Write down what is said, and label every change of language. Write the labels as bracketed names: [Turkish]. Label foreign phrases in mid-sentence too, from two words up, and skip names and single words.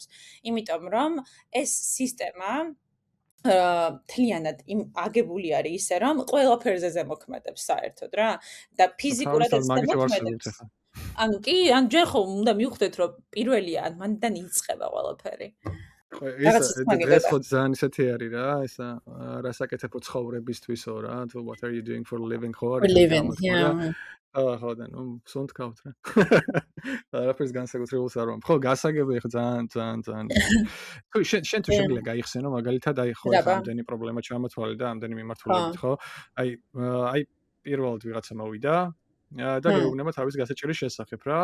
[Georgian] იმიტომ რომ ეს სისტემა თლიანად აგებული არის ისე რომ ყველაფერზე ზემოქმედებს საერთოდ რა და ფიზიკურად ზემოქმედებს. ანუ კი, ან ჯერ ხომ უნდა მივხვდეთ რომ პირველია მანდან იწყება ყველაფერი. ეს ხო ძალიან ისეთი არის რა, ესა რასაკეთებო ცხოვრებისთვისო რა, [English] what are you doing for living [Georgian] ხო არის? ხო და ნუ სუნთქავთ რა. არაფერს განსაკუთრებულს არ ვამბობ. ხო, გასაგებია ხო ძალიან. ხო, შენ თუ შეგვიძლია გაიხსენო მაგალითად აი ხო ამდენი პრობლემა ჩამოთვალე და ამდენი მიმართულებით ხო? აი პირველად ვიღაცა მოვიდა და გეუბნება თავის გასაჭირის შესახებ რა.